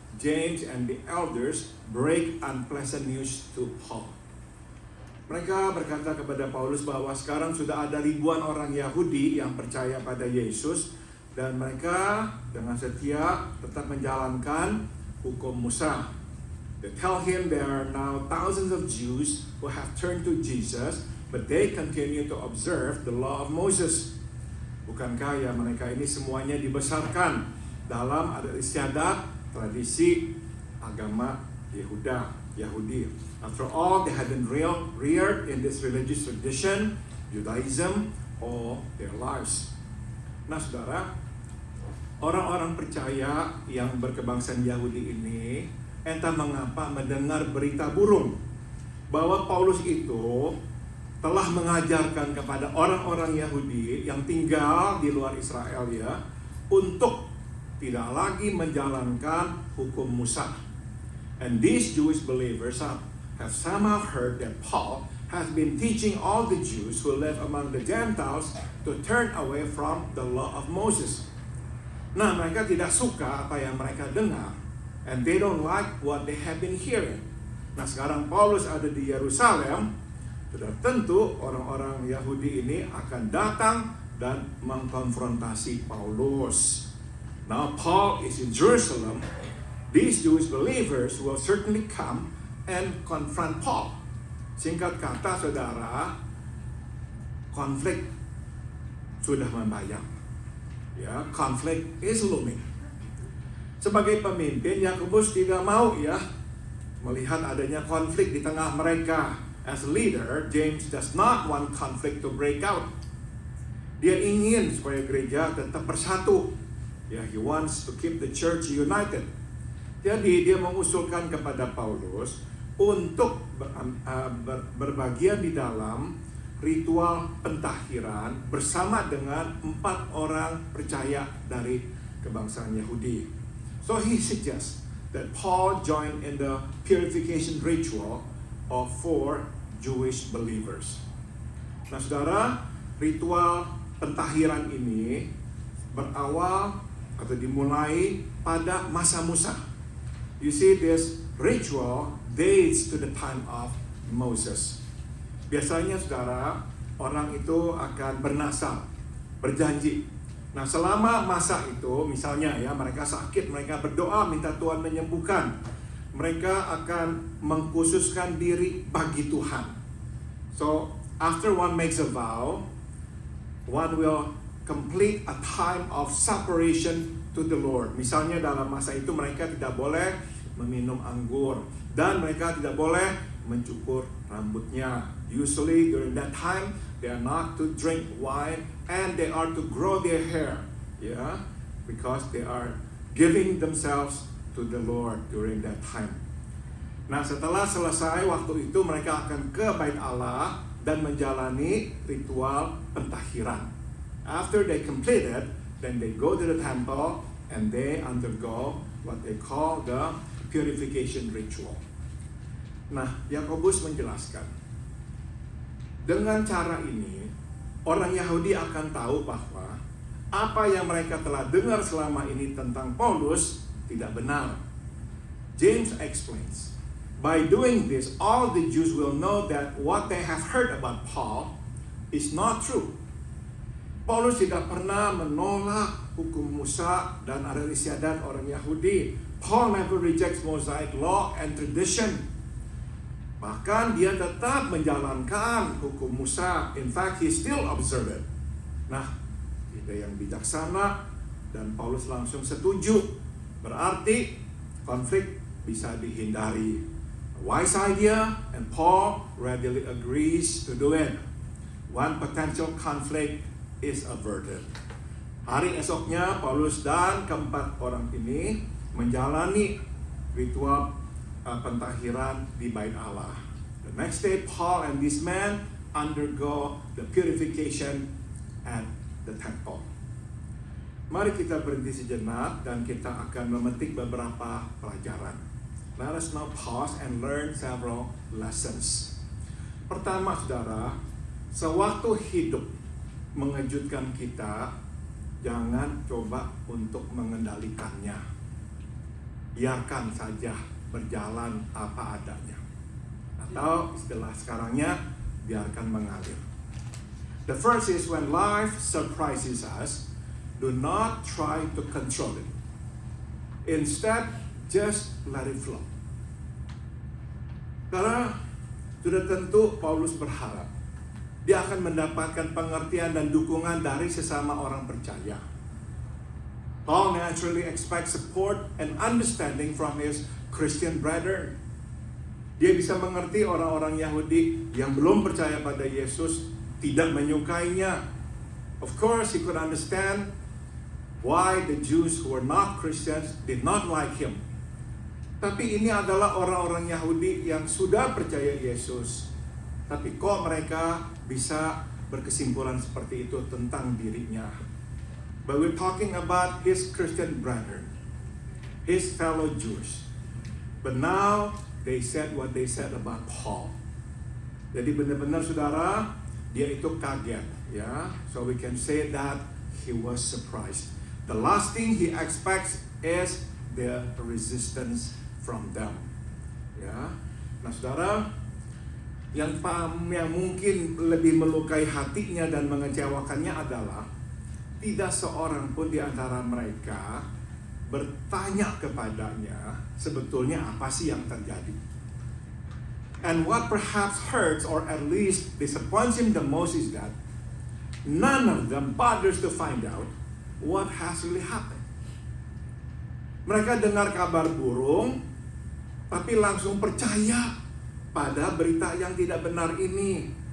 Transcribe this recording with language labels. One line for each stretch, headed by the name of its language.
English: James and the elders break unpleasant news to Paul.
Indonesian: Mereka berkata kepada Paulus bahwa sekarang sudah ada ribuan orang Yahudi yang percaya pada Yesus dan mereka dengan setia tetap menjalankan hukum Musa.
English: They tell him there are now thousands of Jews who have turned to Jesus, but they continue to observe the law of Moses.
Indonesian: Bukankah ya mereka ini semuanya dibesarkan dalam adat istiadat, tradisi agama Yahudi.
English: After all, they had been reared in this religious tradition, Judaism, all their lives.
Indonesian: Nah, saudara, orang-orang percaya yang berkebangsaan Yahudi ini entah mengapa mendengar berita burung bahwa Paulus itu telah mengajarkan kepada orang-orang Yahudi yang tinggal di luar Israel untuk tidak lagi menjalankan hukum Musa.
English: And these Jewish believers have somehow heard that Paul has been teaching all the Jews who live among the Gentiles to turn away from the law of Moses.
Indonesian: Nah, mereka tidak suka apa yang mereka dengar.
English: And they don't like what they have been hearing.
Indonesian: Nah, sekarang Paulus ada di Yerusalem. Sudah tentu orang-orang Yahudi ini akan datang dan mengkonfrontasi Paulus.
English: Now Paul is in Jerusalem. These Jewish believers will certainly come and confront Paul.
Indonesian: Singkat kata, saudara, konflik sudah membayang. Ya, konflik
English: is looming.
Indonesian: Sebagai pemimpin, Yakobus tidak mau melihat adanya konflik di tengah mereka.
English: As a leader, James does not want conflict to break out.
Indonesian: Dia ingin supaya gereja tetap bersatu.
English: He wants to keep the church united.
Indonesian: Jadi dia mengusulkan kepada Paulus untuk berbagian di dalam ritual pentahiran bersama dengan 4 orang percaya dari kebangsaan Yahudi.
English: So he suggests that Paul join in the purification ritual of 4 Jewish believers.
Indonesian: Nah, saudara, ritual pentahiran ini berawal atau dimulai pada masa Musa.
English: You see, this ritual dates to the time of Moses.
Indonesian: Biasanya, saudara, orang itu akan bernasar, berjanji. Nah, selama masa itu, misalnya mereka sakit, mereka berdoa minta Tuhan menyembuhkan. Mereka akan mengkhususkan diri bagi Tuhan.
English: So, after one makes a vow, one will complete a time of separation to the Lord.
Indonesian: Misalnya dalam masa itu mereka tidak boleh meminum anggur, dan mereka tidak boleh mencukur rambutnya.
English: Usually during that time they are not to drink wine and they are to grow their hair, because they are giving themselves to the Lord during that time.
Indonesian: Nah, setelah selesai waktu itu mereka akan ke bait Allah dan menjalani ritual pentahiran.
English: After they completed, then they go to the temple and they undergo what they call the purification ritual.
Indonesian: Nah, Yakobus menjelaskan, dengan cara ini orang Yahudi akan tahu bahwa apa yang mereka telah dengar selama ini tentang Paulus tidak benar.
English: James explains, by doing this, all the Jews will know that what they have heard about Paul is not true.
Indonesian: Paulus tidak pernah menolak hukum Musa dan adat istiadat orang Yahudi.
English: Paul never rejects Mosaic law and tradition.
Indonesian: Bahkan dia tetap menjalankan hukum Musa.
English: In fact, he still observed it.
Indonesian: Nah, kita yang bijaksana dan Paulus langsung setuju. Berarti konflik bisa dihindari.
English: A wise idea, and Paul readily agrees to do it. One potential conflict is averted.
Indonesian: Hari esoknya Paulus dan keempat orang ini menjalani ritual pentahiran di bait Allah.
English: The next day Paul and this man undergo the purification at the temple.
Indonesian: Mari kita berhenti sejenak dan kita akan memetik beberapa pelajaran.
English: Let us now pause and learn several lessons.
Indonesian: Pertama, saudara, sewaktu hidup mengejutkan kita, jangan coba untuk mengendalikannya. Biarkan saja berjalan apa adanya. Atau istilah sekarangnya, biarkan mengalir.
English: The first is when life surprises us, do not try to control it. Instead, just let it flow.
Indonesian: Karena sudah tentu Paulus berharap dia akan mendapatkan pengertian dan dukungan dari sesama orang percaya.
English: Paul naturally expects support and understanding from his Christian brethren.
Indonesian: Dia bisa mengerti orang-orang Yahudi yang belum percaya pada Yesus tidak menyukainya.
English: Of course, he could understand why the Jews who were not Christians did not like him.
Indonesian: Tapi ini adalah orang-orang Yahudi yang sudah percaya Yesus. Tapi kok mereka bisa berkesimpulan seperti itu tentang dirinya?
English: But we're talking about his Christian brethren, his fellow Jews. But now they said what they said about Paul.
Indonesian: Jadi benar-benar saudara, dia itu kaget, ya.
English: So we can say that he was surprised. The last thing he expects is the resistance from them.
Indonesian: Ya. Nah, saudara, yang mungkin lebih melukai hatinya dan mengecewakannya adalah tidak seorang pun di antara mereka bertanya kepadanya sebetulnya apa sih yang terjadi.
English: And what perhaps hurts or at least disappoints him the most is that none of them bothers to find out what has really happened.
Indonesian: Mereka dengar kabar burung, tapi langsung percaya pada berita yang tidak benar ini.